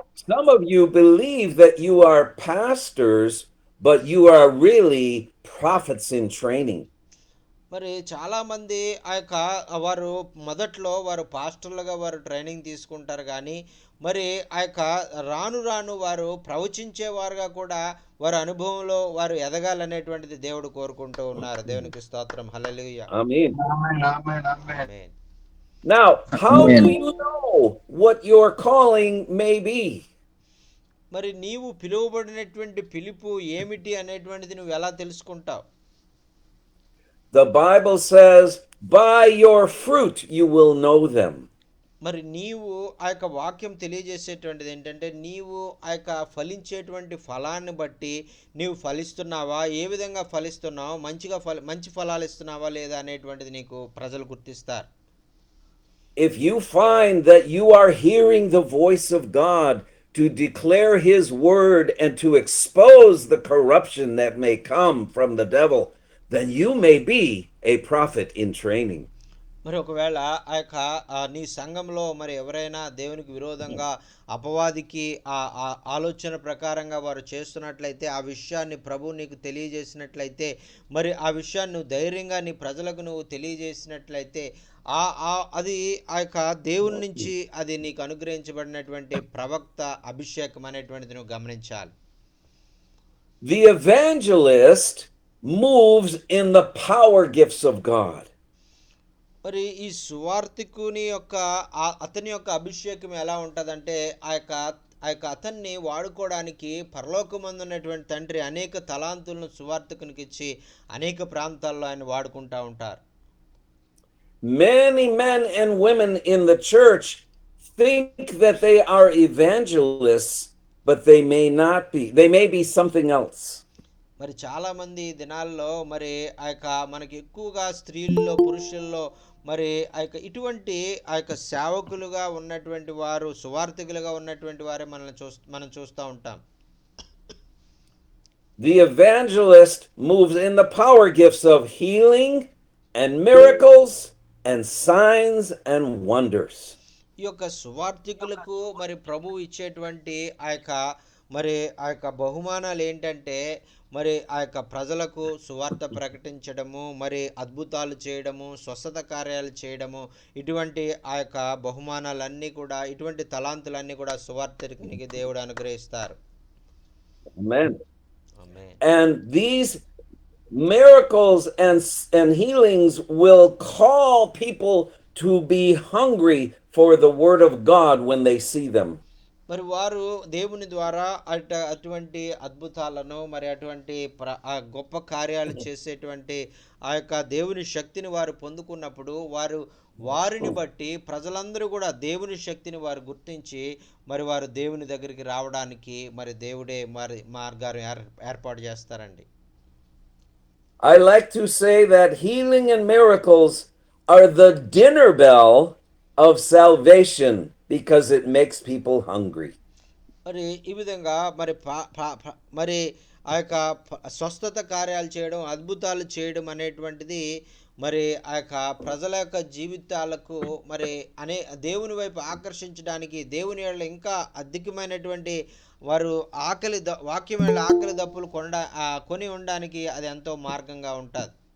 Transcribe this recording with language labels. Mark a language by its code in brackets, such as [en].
[en] Some of you believe that you are pastors, but you are really prophets in training. [te] మరి చాలామంది ఆ యొక్క వారు మొదట్లో వారు పాస్టర్లుగా వారు ట్రైనింగ్ తీసుకుంటారు, కానీ మరి ఆ యొక్క రాను రాను వారు ప్రవచించేవారుగా కూడా వారి అనుభవంలో వారు ఎదగాలనేటువంటిది దేవుడు కోరుకుంటూ ఉన్నారు. దేవునికి స్తోత్రం. హల్లెలూయా. [en] Amen. [te] Amen. [en] Now, how do you know what your calling may be? [te] మరి నీవు పిలువబడినటువంటి పిలుపు ఏమిటి అనేటువంటిది నువ్వు ఎలా తెలుసుకుంటావు? [en] The Bible says, by your fruit you will know them. [te] మరి నీవు ఆ యొక్క వాక్యం తెలియజేసేటువంటిది ఏంటంటే, నీవు ఆ యొక్క ఫలించేటువంటి ఫలాన్ని బట్టి నీవు ఫలిస్తున్నావా, ఏ విధంగా ఫలిస్తున్నావు, మంచి ఫలాలు ఇస్తున్నావా లేదా అనేటువంటిది నీకు ప్రజలు గుర్తిస్తారు. [en] If you find that you are hearing the voice of God to declare his word and to expose the corruption that may come from the devil, then you may be a prophet in training. [te] మరి ఒకవేళ ఆ యొక్క నీ సంఘంలో మరి ఎవరైనా దేవునికి విరోధంగా అపవాదికి ఆలోచన ప్రకారంగా వారు చేస్తున్నట్లయితే, ఆ విషయాన్ని ప్రభు నీకు తెలియజేసినట్లయితే, మరి ఆ విషయాన్ని నువ్వు ధైర్యంగా నీ ప్రజలకు నువ్వు తెలియజేసినట్లయితే, అది ఆ యొక్క దేవుని నుంచి అది నీకు అనుగ్రహించబడినటువంటి ప్రవక్త అభిషేకం అనేటువంటిది నువ్వు గమనించాలి. [en] The evangelist moves in the power gifts of God. [te] మరి ఈ సువార్తికుని యొక్క అతని యొక్క అభిషేకం ఎలా ఉంటుందంటే, ఆ యొక్క అతన్ని వాడుకోవడానికి పరలోకమందు ఉన్నటువంటి తండ్రి అనేక తలాంతులను సువార్తికునికి ఇచ్చి అనేక ప్రాంతాల్లో ఆయన వాడుకుంటూ ఉంటారు. [en] Many men and women in the church think that they are evangelists, but they may not be. They may be something else. [te] మరి చాలామంది దినాల్లో మరి ఆ యొక్క మనకి ఎక్కువగా స్త్రీల్లో పురుషుల్లో మరి ఆ యొక్క ఇటువంటి ఆ యొక్క సేవకులుగా ఉన్నటువంటి వారు, సువార్థికులుగా ఉన్నటువంటి వారే మనం చూస్తూ ఉంటాం. [en] The evangelist moves in the power gifts of healing and miracles and signs and wonders. [te] ఈ యొక్క సువార్థికులకు మరి ప్రభు ఇచ్చేటువంటి ఆ యొక్క బహుమానాలు ఏంటంటే, మరి ఆ యొక్క ప్రజలకు సువార్త ప్రకటించడము, మరి అద్భుతాలు చేయడము, స్వస్థత కార్యాలు చేయడము, ఇటువంటి ఆ యొక్క బహుమానాలన్నీ కూడా, ఇటువంటి తలాంతులన్నీ కూడా సువార్తికునికి దేవుడు అనుగ్రహిస్తారు. [en] Amen. Amen. And these miracles and healings will call people to be hungry for the word of God when they see them. [te] మరి వారు దేవుని ద్వారా అటువంటి అద్భుతాలను, మరి అటువంటి గొప్ప కార్యాలు చేసేటువంటి ఆ యొక్క దేవుని శక్తిని వారు పొందుకున్నప్పుడు వారిని బట్టి ప్రజలందరూ కూడా దేవుని శక్తిని వారు గుర్తించి మరి వారు దేవుని దగ్గరికి రావడానికి మరి దేవుడే మరి మార్గాలు ఏర్పాటు చేస్తారండి. [en] I like to say that healing and miracles are the dinner bell of salvation because it makes people hungry. [te] మరి ఈ విధంగా మరి మరి ఆ యొక్క స్వస్థత కార్యాలు చేయడం, అద్భుతాలు చేయడం అనేటువంటిది మరి ఆ యొక్క ప్రజల యొక్క జీవితాలకు మరి అనే దేవుని వైపు ఆకర్షించడానికి దేవుని యెడల ఇంకా అధికమైనటువంటి వారు వాక్యం యెడల ఆకలి దప్పులు కొని ఉండడానికి అది ఎంతో మార్గంగా ఉంటుంది.